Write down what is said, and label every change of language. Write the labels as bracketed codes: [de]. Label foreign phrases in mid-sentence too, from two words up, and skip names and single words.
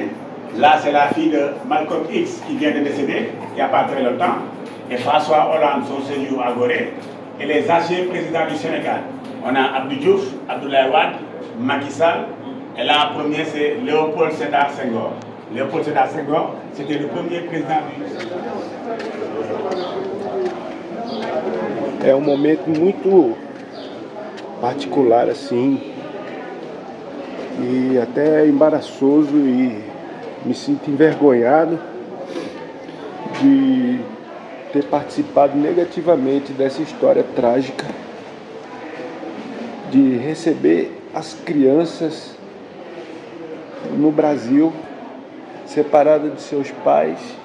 [fr] Là, c'est la fille de Malcolm X qui vient de décéder il n'y a pas très longtemps. Et François Hollande, son séjour à Gorée. Et les anciens présidents du Sénégal. On a Abdou Diouf, Abdoulaye Wade, Macky Sall. Et là, en premier, c'est Léopold Sédar Senghor. Léopold Sédar Senghor, c'était le premier président du Sénégal. [pt] É um momento muito particular assim e até embaraçoso, e me sinto envergonhado de ter participado negativamente dessa história trágica de receber as crianças no Brasil, separadas de seus pais.